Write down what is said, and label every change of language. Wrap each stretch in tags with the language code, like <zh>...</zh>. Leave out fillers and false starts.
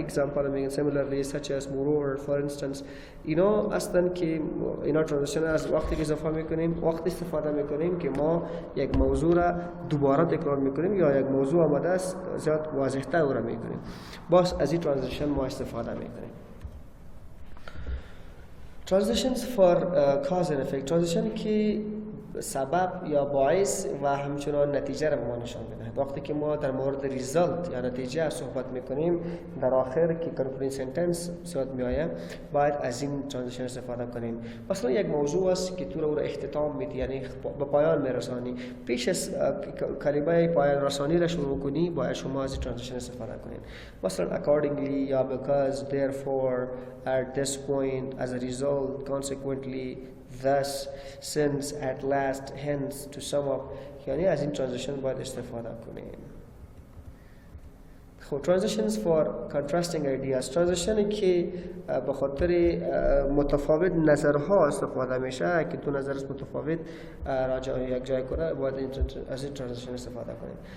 <en>Example, I mean, similarly, such as moreover, for instance,</en> <fa>اصلا که اینا ترانزیشن از وقتی که اضافه میکنیم وقتی استفاده میکنیم که ما یک موضوع را دوباره تکرار میکنیم یا یک موضوع آمده است زیاد واضح‌تر او را میکنیم باز از این ترانزیشن ما استفاده میکنیم.</fa> <en>Transitions for cause and effect.</en> <fa>Transition که سبب یا باعث و همچنان نتیجه را به ما نشان می‌دهد. وقتی که ما در مورد ریزالت یا نتیجه صحبت میکنیم در آخر که کنکلودینگ سنتنس صحبت میآید باید از این ترانزیشن استفاده کنیم. مثلا یک موضوع است که تو را اختتام میدی یعنی به پایان میرسانی پیش از کلمه پایان رسانی را شروع کنی باید شما از این ترانزیشن استفاده کنید.</fa> <en>مثلا accordingly یا because, therefore, at this point, as a result, consequently, thus, since, at last, hence, to sum up.</en> <fa>یعنی از این ترانزیشن باید استفاده کنیم.</fa> <en>خب transitions for contrasting ideas.</en> <fa>ترانزیشنی که به خاطر متفاوت نظرها استفاده میشه که دو نظر متفاوت راجع به یک جای کنه باید از این ترانزیشن استفاده کنیم.</fa>